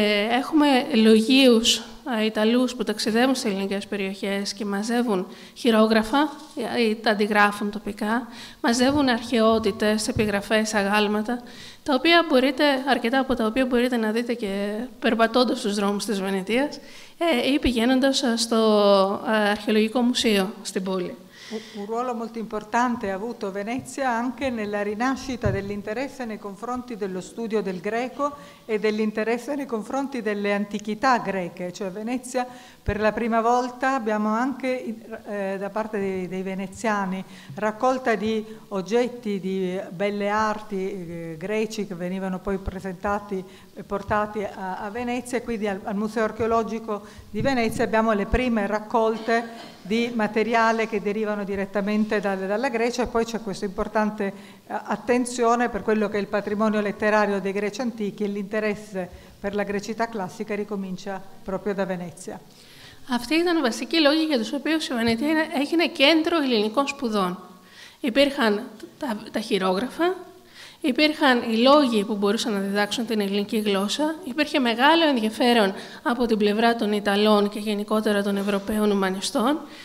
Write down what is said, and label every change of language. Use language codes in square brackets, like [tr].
[el] Έχουμε λογίους Ιταλούς που ταξιδεύουν σε ελληνικές περιοχές και μαζεύουν χειρόγραφα ή τα αντιγράφουν τοπικά, μαζεύουν αρχαιότητες, επιγραφές, αγάλματα, τα οποία αρκετά από τα οποία μπορείτε να δείτε και περπατώντας στους δρόμους της Βενετίας ή πηγαίνοντας στο Αρχαιολογικό Μουσείο στην πόλη. [it] Un ruolo molto importante ha avuto Venezia anche nella rinascita dell'interesse nei confronti dello studio del greco e dell'interesse nei confronti delle antichità greche. Cioè Venezia per la prima volta abbiamo anche da parte dei veneziani raccolta di oggetti di belle arti greci che venivano poi presentati e portati a Venezia, e quindi al Museo Archeologico di Venezia abbiamo le prime raccolte di materiale che derivano direttamente dalla Grecia, e poi c'è questa importante attenzione per quello che è il patrimonio letterario dei greci antichi, e l'interesse per la grecità classica ricomincia proprio da Venezia. [el] Αυτοί ήταν βασικοί λόγοι για τους οποίους η Βενετία έγινε κέντρο ελληνικών σπουδών. Υπήρχαν τα χειρόγραφα, υπήρχαν οι λόγοι που μπορούσαν να διδάξουν την ελληνική γλώσσα, υπήρχε μεγάλο ενδιαφέρον από την πλευρά των Ιταλών και γενικότερα των Ευρωπαίων ουμανιστών.